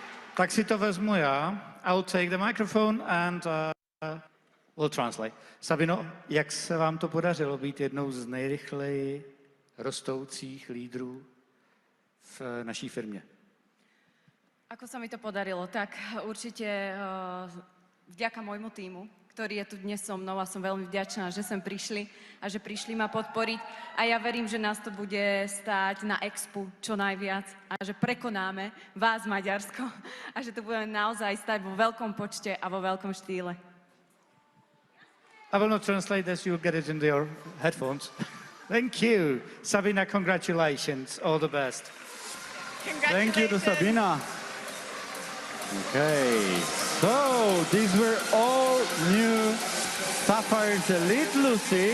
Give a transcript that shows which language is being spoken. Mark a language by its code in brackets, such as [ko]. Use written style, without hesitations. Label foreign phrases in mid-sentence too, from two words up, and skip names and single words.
[cs] Tak si to vezmu já. [en] I'll take the microphone and we'll translate. [cs] Sabino, jak se vám to podařilo být jednou z nejrychleji rostoucích lídrů v naší firmě? [sk] Ako sa mi to podarilo? Tak určite vďaka môjmu tímu, ktorý je tu dnes so mnou a som veľmi vďačná, že sem prišli a že prišli ma podporiť. A ja verím, že nás to bude stáť na Expu čo najviac a že prekonáme vás, Maďarsko, a že to budeme naozaj stať vo veľkom počte a vo veľkom štýle. [en] I will not translate this, you'll get it in your headphones. Thank you. Sabina, congratulations. All the best. Thank you to Sabina. Okay, so these were all new Sapphires Elite, Lucy.